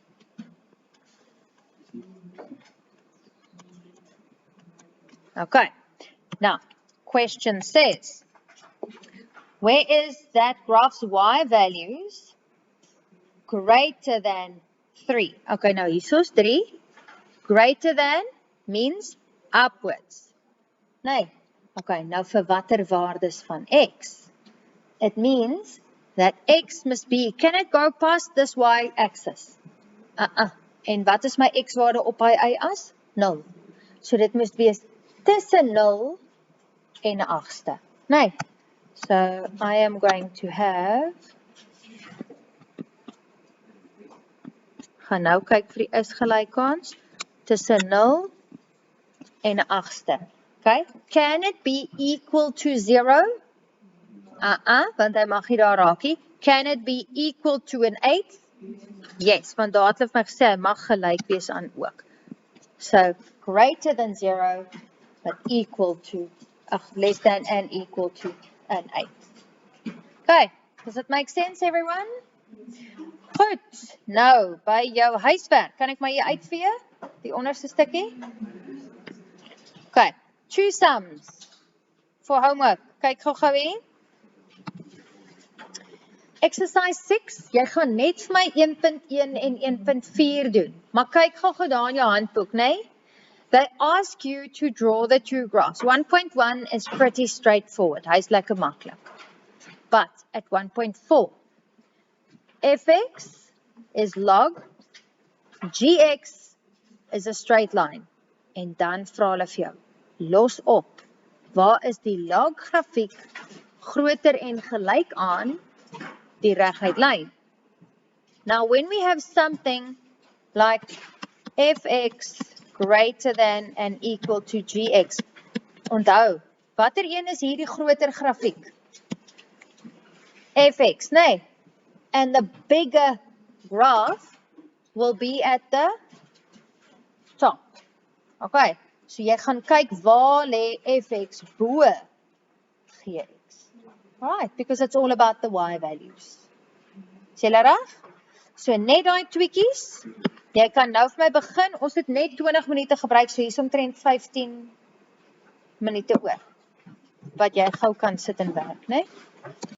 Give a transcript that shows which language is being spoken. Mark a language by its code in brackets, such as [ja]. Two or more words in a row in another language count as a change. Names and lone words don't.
[en] Okay, now, question says, where is that graph's y values greater than 3? Okay, now hierso's 3. Greater than means upwards. [af] Nee. Okay, nou vir watter waardes van x? [en] It means that x must be, can it go past this y-axis? [af] En wat is my x-waarde op hy y-as? 0. So dit moet wees tussen 0 en 'n 8ste. Nee. [en] So I am going to have, [af] gaan nou kyk vir die is gelykans, tussen 0 en 'n 8ste. [en] Okay, can it be equal to 0? [af] Want hy mag nie daar raak nie. [en] Can it be equal to an 8? Yes, [af] want daar het hulle vir my gesê, hy mag gelyk wees aan ook. [en] So, greater than 0, but equal to, less than and equal to an 8. Okay, does it make sense, everyone? [af] Goed, nou, by jou huiswerk, kan ek maar hier uitvee? Die onderste stukkie? [en] Okay, two sums for homework. [af] Kyk gou hier. Exercise 6, jy gaan net vir my 1.1 en 1.4 doen. Maar kyk gou daar in jou handboek, né? [en] They ask you to draw the two graphs. 1.1 is pretty straightforward. [af] Hy's lekker maklik. [en] But at 1.4, fx is log, gx is a straight line. [af] En dan vra hulle vir jou, los op, waar is die log grafiek groter en gelyk aan die reguit lyn? [en] Now when we have something like fx greater than and equal to gx, [af] onthou, watter een is hierdie groter grafiek? fx, nee. [en] And the bigger graph will be at the top. [af] Okay, so jy gaan kyk waar lê fx bo gx. [en] Alright, because it's all about the y values. [af] Is julle reg? So net daai tweakies. Jy kan nou vir my begin. Ons het net 20 minute gebruik, so hier is omtrent 15 minute oor. Wat jy gou kan sit en werk, né?